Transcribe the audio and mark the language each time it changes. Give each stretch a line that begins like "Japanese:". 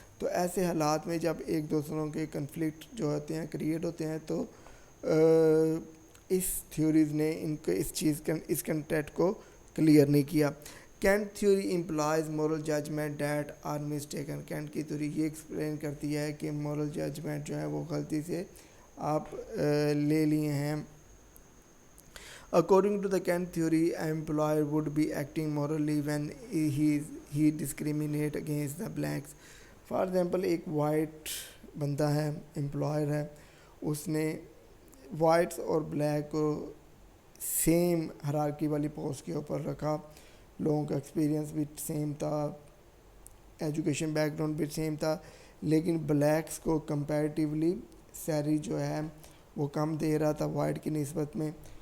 Urdu: تو ایسے حالات میں جب ایک دوسروں کے کنفلکٹ جو ہوتے ہیں کریٹ ہوتے ہیں تو اس تھیوریز نے ان کو اس کنٹیکٹ کو کلیئر نہیں کیا.
English: Kant theory implies moral judgment that are mistaken.
Urdu: Kent کی تھیوری یہ ایکسپلین کرتی ہے کہ مورل ججمنٹ جو ہے وہ غلطی سے آپ لے لیے ہیں.
English: According to the Kant theory, an employer would be acting morally when he discriminate against the blacks. For example,
Urdu: ایک وائٹ بندہ ہے, امپلائر ہے, اس نے وائٹس اور بلیک کو سیم ہرارکی والی پوسٹ کے اوپر رکھا. لوگوں کا ایکسپیرینس بھی سیم تھا, ایجوکیشن بیک گراؤنڈ بھی سیم تھا, لیکن بلیکس کو کمپیریٹیولی سیلری جو ہے وہ کم دے رہا تھا وائٹ کی نسبت میں.